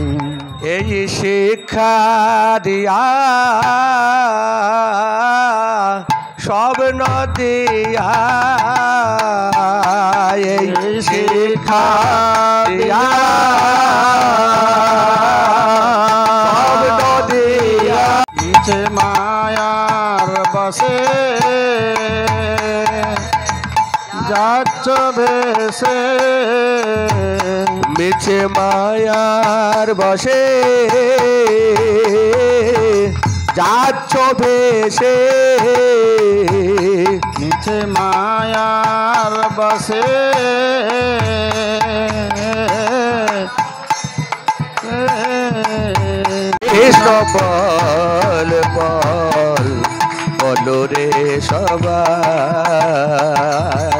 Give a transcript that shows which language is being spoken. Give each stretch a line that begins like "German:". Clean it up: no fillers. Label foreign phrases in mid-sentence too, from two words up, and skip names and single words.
Hindi: यही शिक्षा दिया सब न दिया यही शिक्षा दिया सब न दिया।
Bangla: পিছে মায়ার বশে যাচ্ছ ভেসে मिছে মায়ার বসে যাচ্ছ ভেসে মিছে মায়ার বসে কৃষ্ণ বল বল বলো রে সবাই।